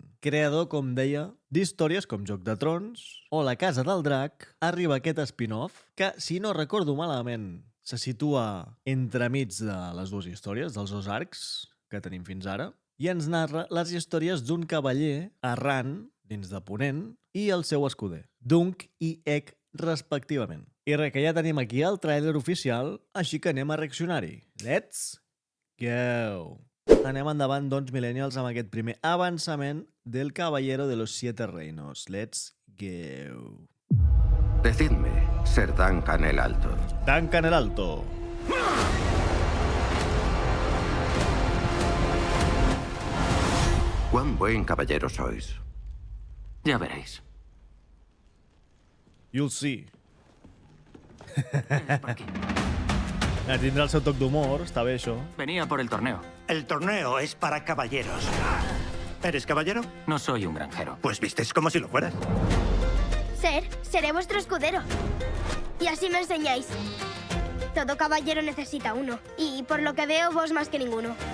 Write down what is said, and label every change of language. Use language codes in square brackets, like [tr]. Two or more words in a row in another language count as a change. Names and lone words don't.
[ca] Creador, com deia, d'històries com Joc de Trons o La Casa del Drac, arriba aquest spin-off que, si no recordo malament, se situa entremig de les dues històries, dels dos arcs que tenim fins ara, i ens narra les històries d'un cavaller errant dins de Ponent i el seu escuder, Dunk i Egg respectivament. I res, que ja tenim aquí el tràiler oficial, així que anem a reaccionar-hi. [en] Let's go! [ca] Anem endavant, doncs, millennials, amb aquest primer avançament del Caballero de los Siete Reinos. [en] Let's go! [es] Decidme, Ser Duncan el Alto. Duncan el Alto. ¿Cuán buen caballero sois? Ya veréis. [en] You'll see. [es] Es por aquí. [ca] Tindrà el seu toc d'humor, està bé això. [es] Venía por el torneo. El torneo es para caballeros. ¿Eres caballero? No soy un granjero. Pues vistes como si lo fueras. Seré vuestro escudero. Y así me enseñáis. Todo caballero necesita uno. Y por lo que veo, vos más que ninguno.